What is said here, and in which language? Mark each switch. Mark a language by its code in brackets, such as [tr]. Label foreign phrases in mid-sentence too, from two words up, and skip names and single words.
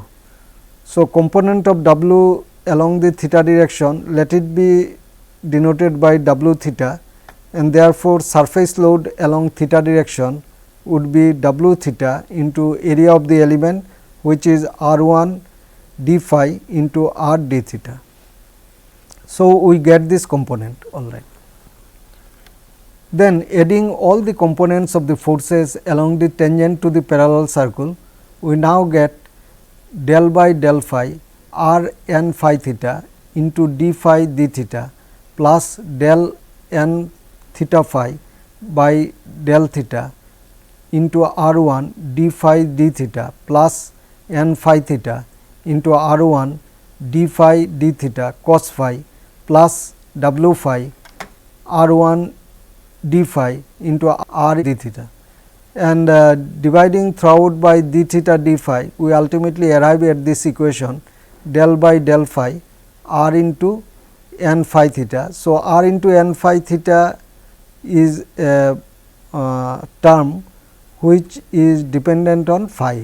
[en] So, component of w along the theta direction, let it be denoted by w theta, and therefore, surface load along theta direction would be w theta into area of the element, which is r 1 d phi into r d theta. So, we get this component, all right. Then adding all the components of the forces along the tangent to the parallel circle, we now get del by del phi r n phi theta into d phi d theta plus del n theta phi by del theta into r 1 d phi d theta plus n phi theta into r 1 d phi d theta cos phi plus w phi r 1 d phi into r d theta, and dividing throughout by d theta d phi, we ultimately arrive at this equation del by del phi r into n phi theta. So, r into n phi theta is a term which is dependent on phi.